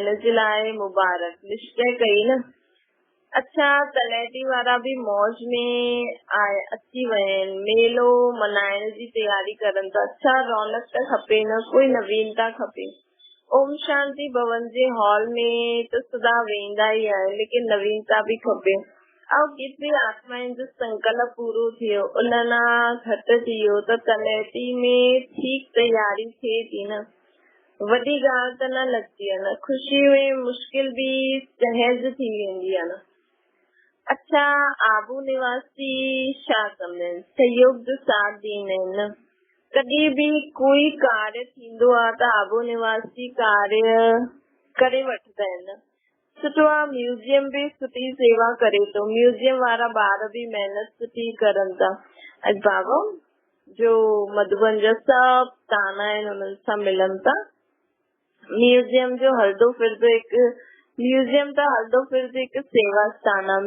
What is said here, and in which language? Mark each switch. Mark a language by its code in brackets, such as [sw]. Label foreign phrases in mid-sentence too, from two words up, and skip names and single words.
[sd] हिन जे लाइ मुबारक, निश्चय कई न। अच्छा तलैटी वारा भी मौज में अची विया आहिनि, मेलो मनाइण जी तयारी करनि था। अच्छा रौनक त खपे न, कोई नवीनता खपे। ओम शांति भवन जे हॉल में त सदा वेंदा ई आहे, लेकिन नवीनता भी खपे। ऐं केतिरी आत्माउनि जो संकल्प पूरो थियो, उलना घटि थी वियो त तलैटी में ठीक तैयारी थिए थी न, वॾी ॻाल्हि त न लॻंदी आहे न, ख़ुशी में मुश्किल बि सहज थी वेंदी आहे न। अच्छा, आबू निवासी छा कंदा आहिनि? सहयोग जो साथ ॾींदा आहिनि न। कॾहिं बि कोई कार्य थींदो आहे त आबू निवासी कार्य करे वठंदा आहिनि। सुठो आहे, म्यूजियम बि सुठी सेवा करे थो, म्यूजियम वारा ॿार बि महिनत सुठी करनि था। अॼु बाबा जो मधुबन जा सभु ताना आहिनि उन्हनि सां मिलनि था। म्यूजियम जो हलंदो फिरंदो हिकु सेवा स्थान आहे।